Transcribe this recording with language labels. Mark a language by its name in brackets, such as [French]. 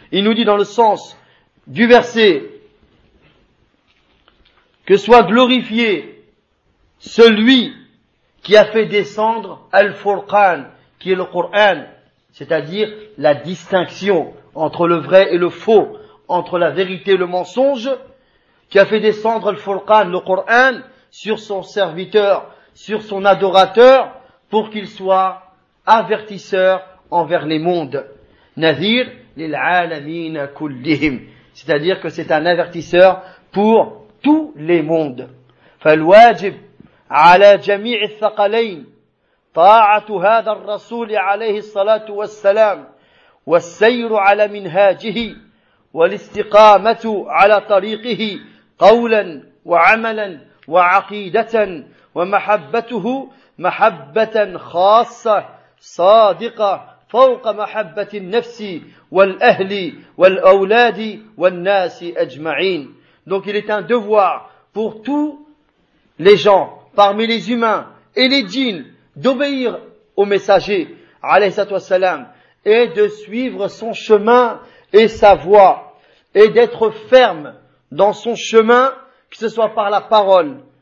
[French] Il nous dit dans le sens du verset que soit glorifié celui qui a fait descendre Al-Furqan, qui est le Coran, c'est-à-dire la distinction entre le vrai et le faux, entre la vérité et le mensonge, qui a fait descendre Al-Furqan, le Coran, sur son serviteur, sur son adorateur, pour qu'il soit avertisseur envers les mondes. [Arabic] Nadir lil alamin kullihim. [French] C'est-à-dire que c'est un avertisseur pour tous les mondes. [Arabic] فالواجب على جميع الثقلين طاعة هذا الرسول عليه الصلاة والسلام والسير على منهاجه والاستقامة على طريقه قولا وعملا وعقيدة ومحبته محبة خاصة صادقة فوق محبة النفس والأهل والأولاد والناس أجمعين. [French] Donc il est un devoir pour tous les gens, parmi les humains et les djinns, d'obéir au messager, alayhi salatu wassalam, et de suivre son chemin et sa voie, et d'être ferme dans son chemin, que ce soit par la parole,